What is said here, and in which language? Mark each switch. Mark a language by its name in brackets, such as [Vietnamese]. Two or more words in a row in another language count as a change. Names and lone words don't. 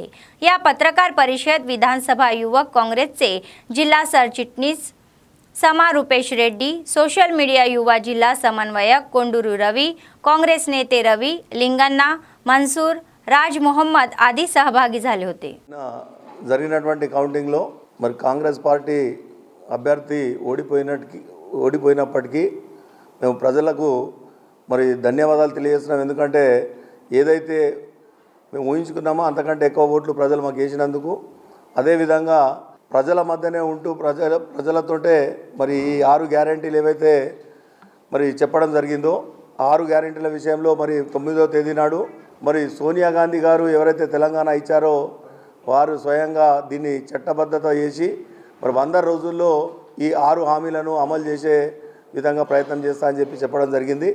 [Marathi] या पत्रकार परिषद विधानसभा युवक काँग्रेसचे जिल्हा सरचिटणीस समा रुपेश रेड्डी, सोशल मीडिया युवा जिल्हा समन्वयक कोंडूरू रवी, काँग्रेस नेते रवी, लिंगन्ना, मन्सूर, राज मोहम्मद आदी सहभागी झाले होते. [Telugu] జరిగినటువంటి కౌంటింగ్లో మరి కాంగ్రెస్ పార్టీ అభ్యర్థి ఓడిపోయినప్పటికీ మేము ప్రజలకు మరి ధన్యవాదాలు తెలియజేస్తున్నాం. ఎందుకంటే ఏదైతే మేము ఊహించుకున్నామో అంతకంటే ఎక్కువ ఓట్లు ప్రజలు మాకు వేసినందుకు, అదేవిధంగా ప్రజల మధ్యనే ఉంటూ ప్రజలతోటే మరి ఈ 6 గ్యారెంటీలు ఏవైతే మరి చెప్పడం జరిగిందో 6 గ్యారెంటీల విషయంలో మరి 9వ తేదీ నాడు మరి సోనియా గాంధీ గారు ఎవరైతే తెలంగాణ ఇచ్చారో వారు స్వయంగా దీన్ని చట్టబద్ధత చేసి మరి 100 రోజుల్లో ఈ 6 హామీలను అమలు చేసే విధంగా ప్రయత్నం చేస్తా అని చెప్పడం జరిగింది.